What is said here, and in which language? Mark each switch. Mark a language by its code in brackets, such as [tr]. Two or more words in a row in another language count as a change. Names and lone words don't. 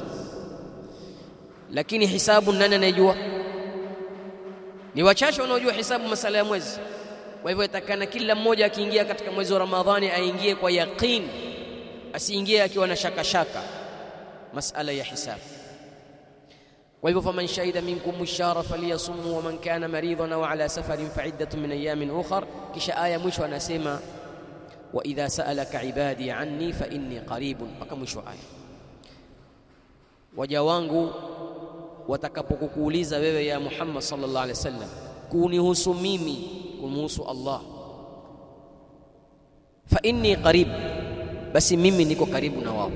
[sw] Lakini hisabu nani anayejua? Ni wachache wanaojua hisabu masala ya mwezi. Kwa hivyo yatakana kila mmoja akiingia katika mwezi wa Ramadhani aingie kwa yaqeen, asiingie akiwa na shaka masala ya hisabu. Kwa hivyo [ar] فمن شهد منكم الشهر فليصم ومن كان مريضا أو على سفر فعدة من أيام أخر. [sw] Kisha aya mwisho anasema [ar] وإذا سألك عبادي عني فإني قريب, [sw] mpaka mwisho aya. Waja wangu watakapokuuliza wewe ya Muhammad [ar] صلى الله عليه وسلم [sw] kunihusu mimi, kumhusu Allah. [ar] فإني قريب, [sw] basi mimi niko karibu na wao.